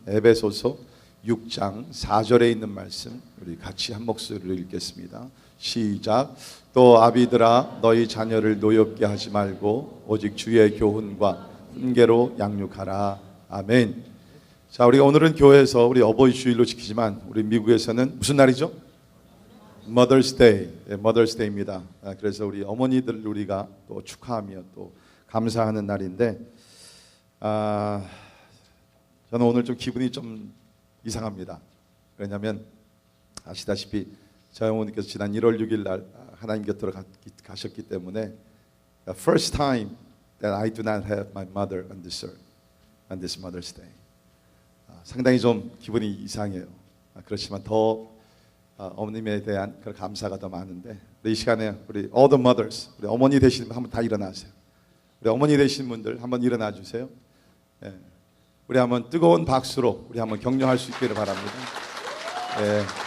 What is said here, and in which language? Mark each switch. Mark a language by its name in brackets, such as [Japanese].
[Korean] 에베소서 6장 4절에 있는 말씀 우리 같이 한 목소리로 읽겠습니다. 시작. 또 아비들아 너희 자녀를 노엽게 하지 말고 오직 주의 교훈과 훈계로 양육하라. 아멘. 자, 우리가 오늘은 교회에서 우리 어버이 주일로 지키지만 우리 미국에서는 무슨 날이죠? [English] Mother's Day, Mother's Day입니다. [Korean] 그래서 우리 어머니들 우리가 또 축하하며 또 감사하는 날인데, 저는 오늘 좀 기분이 좀 이상합니다. 왜냐하면 아시다시피 저희 어머니께서 지난 1월 6일 날 하나님 곁으로 가셨기 때문에 [English] First time that I do not have my mother on this earth, on this Mother's Day. [Korean] 상당히 좀 기분이 이상해요. 그렇지만 더 어머님에 대한 그런 감사가 더 많은데, 이 시간에 우리 [English] all the mothers, [Korean] 우리 어머니 되시는 분 한번 다 일어나세요. 우리 어머니 되시는 분들 한번 일어나 주세요. 예. 우리 한번 뜨거운 박수로 우리 한번 격려할 수 있기를 바랍니다. 예.